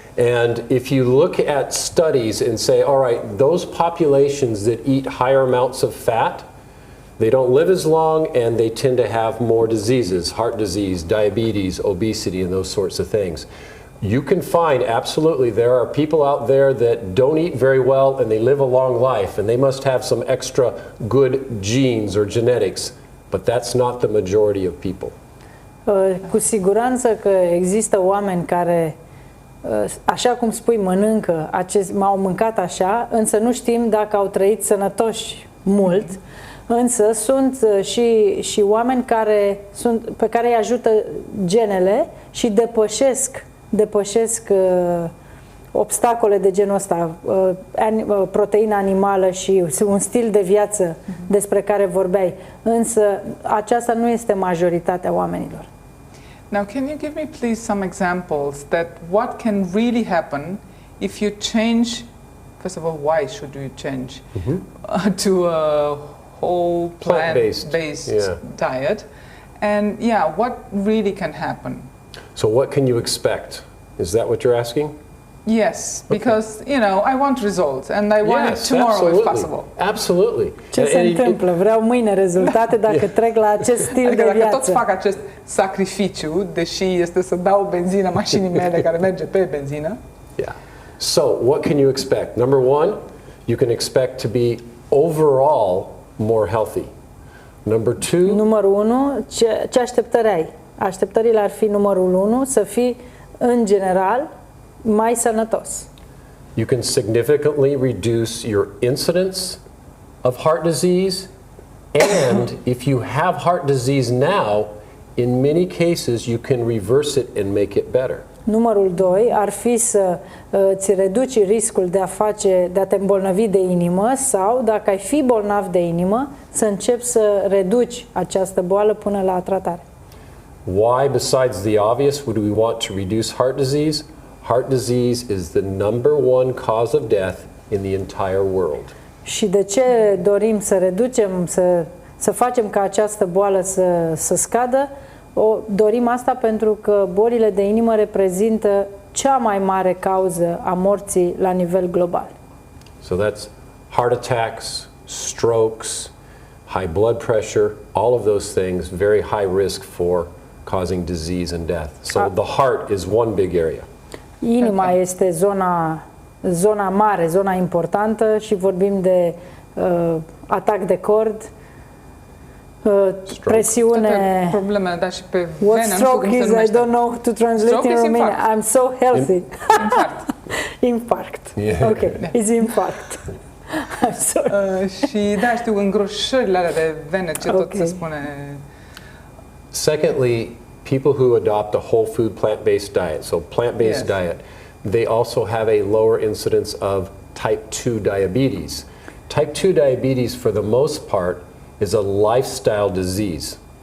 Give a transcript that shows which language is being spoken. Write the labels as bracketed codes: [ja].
[en] And if you look at studies and say, all right, those populations that eat higher amounts of fat, they don't live as long and they tend to have more diseases, heart disease, diabetes, obesity, and those sorts of things. You can find, absolutely, there are people out there that don't eat very well and they live a long life and they must have some extra good genes or genetics but that's not the majority of people. [ro] Cu siguranță că există oameni care, așa cum spui, au mâncat așa, însă nu știm dacă au trăit sănătoși mult, însă sunt și oameni pe care îi ajută genele și depășesc obstacole de genul ăsta, proteină animală și un stil de viață despre care vorbeai, însă aceasta nu este majoritatea oamenilor. [en] Now, can you give me please some examples that what can really happen if you change, first of all, why should you change to a whole plant-based diet? And yeah, what really can happen? So what can you expect? Is that what you're asking? Yes, because, you know, I want results and I want it tomorrow if possible. Absolutely. [ro] Ce se întâmplă? Vreau mâine rezultate dacă trec la acest stil de viață. Dacă tot fac acest sacrificiu, deși este să dau benzină mașinii mele care merge pe benzină. [en] Yeah. So, what can you expect? Number one, you can expect to be overall more healthy. Number two... [ro] Numărul 1, ce așteptări ai? Așteptările ar fi numărul 1, să fii în general mai sănătos. [en] You can significantly reduce your incidence of heart disease, and if you have heart disease now, in many cases you can reverse it and make it better. [ro] Numărul 2 ar fi să ți reduci riscul de a te îmbolnăvi de inimă sau, dacă ai fi bolnav de inimă, să începi să reduci această boală până la tratare. [en] Why, besides the obvious, would we want to reduce heart disease? Heart disease is the number one cause of death in the entire world. [ro] Și de ce dorim să reducem, să facem ca această boală să scadă? Dorim asta pentru că bolile de inimă reprezintă cea mai mare cauză a morții la nivel global. [en] So that's heart attacks, strokes, high blood pressure, all of those things, very high risk for causing disease and death. So the heart is one big area. [ro] Inima este zona mare, zona importantă și vorbim de atac de cord, presiune. Problemele, dar și pe [en] What [ro] vene, [en] stroke is? I don't know to translate in Romania. I'm so healthy. [ro] Infarct. Infarct. [en] Yeah. Okay, it's infarct. I'm sorry. [ro] Și da, știu, îngroșările alea de vene, ce tot se spune. [en] Secondly, people who adopt a whole food plant-based diet, so plant-based diet, they also have a lower incidence of type 2 diabetes. Type 2 diabetes, for the most part, is a lifestyle disease.